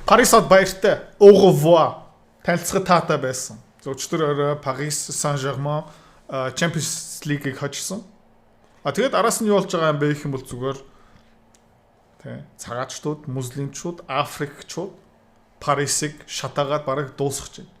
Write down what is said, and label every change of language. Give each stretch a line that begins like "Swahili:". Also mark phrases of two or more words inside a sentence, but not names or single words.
Mongolian: Парис хот баяртай.
French: Au revoir.
Mongolian: Танилцахад таатай байсан. Өчтөр Paris Saint-Germain Champions League-ийг хожсон. Тэгээд араас нь юу болж байгаа юм бэ гэх юм бол зүгээр тий цагаачтууд, муслимчууд, африкчууд Парисыг шатаагаад бараг дуусгах чинь.